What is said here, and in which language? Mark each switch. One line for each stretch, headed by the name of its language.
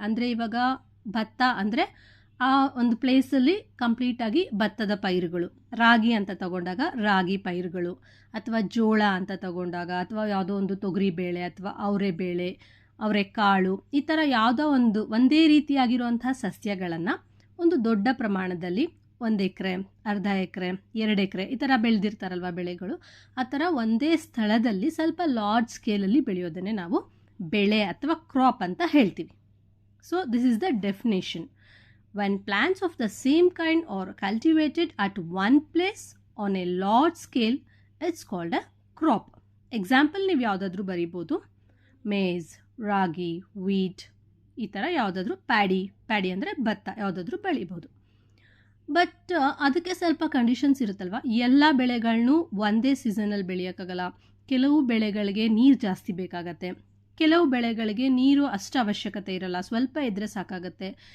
Kannada: ಅಂದರೆ ಇವಾಗ ಭತ್ತ ಅಂದರೆ ಆ ಒಂದು ಪ್ಲೇಸಲ್ಲಿ ಕಂಪ್ಲೀಟಾಗಿ ಭತ್ತದ ಪೈರುಗಳು, ರಾಗಿ ಅಂತ ತಗೊಂಡಾಗ ರಾಗಿ ಪೈರುಗಳು, ಅಥವಾ ಜೋಳ ಅಂತ ತಗೊಂಡಾಗ ಅಥವಾ ಯಾವುದೋ ಒಂದು ತೊಗರಿ ಬೇಳೆ ಅಥವಾ ಅವರೆಕಾಳು, ಈ ಥರ ಯಾವುದೋ ಒಂದೇ ರೀತಿಯಾಗಿರುವಂಥ ಸಸ್ಯಗಳನ್ನು ಒಂದು ದೊಡ್ಡ ಪ್ರಮಾಣದಲ್ಲಿ 1 ಎಕರೆ, ಅರ್ಧ ಎಕರೆ, 2 ಎಕರೆ ಈ ಥರ ಬೆಳೆದಿರ್ತಾರಲ್ವ ಬೆಳೆಗಳು, ಆ ಥರ ಒಂದೇ ಸ್ಥಳದಲ್ಲಿ ಸ್ವಲ್ಪ ಲಾರ್ಜ್ ಸ್ಕೇಲಲ್ಲಿ ಬೆಳೆಯೋದನ್ನೇ ನಾವು ಬೆಳೆ ಅಥವಾ ಕ್ರಾಪ್ ಅಂತ ಹೇಳ್ತೀವಿ.
English: So this is the definition. When plants of the same kind are cultivated at one place on a large scale, it's called a crop.
Kannada: Example ನೀವು ಯಾವುದಾದ್ರೂ ಬರೀಬೋದು. ಮೇಜ್, ರಾಗಿ, ವೀಟ್, ಈ ಥರ ಯಾವುದಾದ್ರೂ ಪ್ಯಾಡಿ ಅಂದರೆ ಭತ್ತ ಯಾವುದಾದ್ರೂ ಬೆಳಿಬೋದು. ಬಟ್ ಅದಕ್ಕೆ ಸ್ವಲ್ಪ ಕಂಡೀಷನ್ಸ್ ಇರುತ್ತಲ್ವ. ಎಲ್ಲ ಬೆಳೆಗಳನ್ನೂ ಒಂದೇ ಸೀಸನಲ್ಲಿ ಬೆಳೆಯೋಕ್ಕಾಗಲ್ಲ. ಕೆಲವು ಬೆಳೆಗಳಿಗೆ ನೀರು ಜಾಸ್ತಿ ಬೇಕಾಗತ್ತೆ, ಕೆಲವು ಬೆಳೆಗಳಿಗೆ ನೀರು ಅಷ್ಟು ಅವಶ್ಯಕತೆ ಇರಲ್ಲ, ಸ್ವಲ್ಪ ಇದ್ದರೆ ಸಾಕಾಗತ್ತೆ.